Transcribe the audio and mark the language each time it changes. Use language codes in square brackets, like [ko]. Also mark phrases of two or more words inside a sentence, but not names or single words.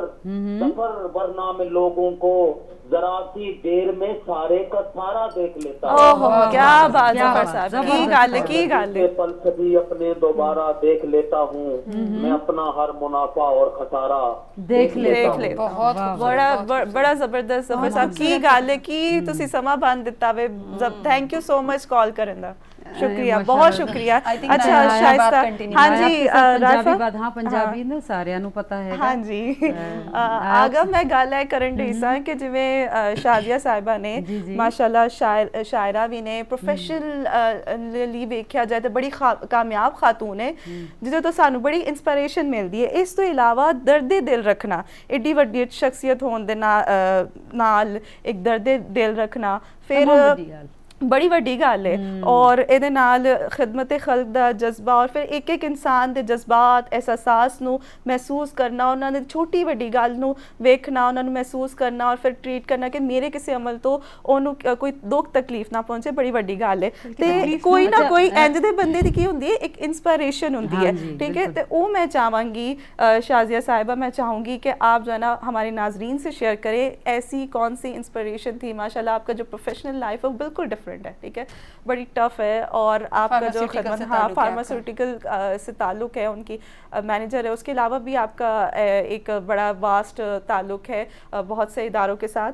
[ur] سفر ورنہ میں لوگوں کو ذرا سی دیر میں سارے کا سارا دیکھ لیتا ہوں. اوہ کیا بات [pa] ظفر صاحب, کی گل, کی گل. [ur] پل سبھی اپنے دوبارہ دیکھ لیتا ہوں. میں اپنا ہر منافع اور خسارہ دیکھ لیتا ہوں. بہت بڑا زبردست [pa] ظفر صاحب, کی گل کی تسی سما باندھ دیتا وے. [en] thank you so much [pa] کال کرن دا, [ur] شکریہ, بہت شکریہ. اچھا شائستہ, ہاں جی [pa] ہاں پنجابی نے سارے نو پتا ہے. ہاں جی, آگا میں گل ہے کرن ڈئی ساں کہ جویں شازیہ صاحبہ نے ماشاءاللہ شاعرہ بھی نے, پروفیشنلی ویکھیا جائے تو بڑی کامیاب خاتون ہے جدوں تو سانو بڑی انسپائریشن ملدی ہے. اس تو علاوہ درد دل رکھنا, ایڈی وڈی شخصیت ہون دے نال ایک درد دل رکھنا, پھر ਬੜੀ ਵੱਡੀ ਗੱਲ ਹੈ ਔਰ ਇਹਦੇ ਨਾਲ ਖਿਦਮਤ ਖਲਕ ਦਾ ਜਜ਼ਬਾ ਔਰ ਫਿਰ ਇੱਕ ਇੱਕ ਇਨਸਾਨ ਦੇ ਜਜ਼ਬਾਤ ਅਹਿਸਾਸ ਨੂੰ ਮਹਿਸੂਸ ਕਰਨਾ, ਉਹਨਾਂ ਦੀ ਛੋਟੀ ਵੱਡੀ ਗੱਲ ਨੂੰ ਵੇਖਣਾ, ਉਹਨਾਂ ਨੂੰ ਮਹਿਸੂਸ ਕਰਨਾ ਔਰ ਫਿਰ ਟ੍ਰੀਟ ਕਰਨਾ ਕਿ ਮੇਰੇ ਕਿਸੇ ਅਮਲ ਤੋਂ ਉਹਨੂੰ ਕੋਈ ਦੁੱਖ ਤਕਲੀਫ ਨਾ ਪਹੁੰਚੇ, ਬੜੀ ਵੱਡੀ ਗੱਲ ਹੈ। ਤੇ ਕੋਈ ਨਾ ਕੋਈ ਇੰਜ ਦੇ ਬੰਦੇ ਦੀ ਕੀ ਹੁੰਦੀ ਹੈ, ਇੱਕ ਇੰਸਪਾਇਰੇਸ਼ਨ ਹੁੰਦੀ ਹੈ, [ur] ٹھیک ہے। تو وہ میں چاہوں گی شازیہ صاحبہ، میں چاہوں گی کہ آپ جو ہے نا ہمارے ناظرین سے شیئر کریں ایسی کون سی انسپریشن تھی. ماشاء اللہ آپ کا جو [en] professional life [ur] ہے وہ بالکل ڈفرینٹ ہے، ٹھیک ہے، بڑی ٹف ہے، اور آپ کا جو خدمت فارماسیوٹیکل سے تعلق ہے، ان کی مینیجر ہے، اس کے علاوہ بھی آپ کا ایک بڑا واسٹ تعلق ہے بہت سے اداروں کے ساتھ.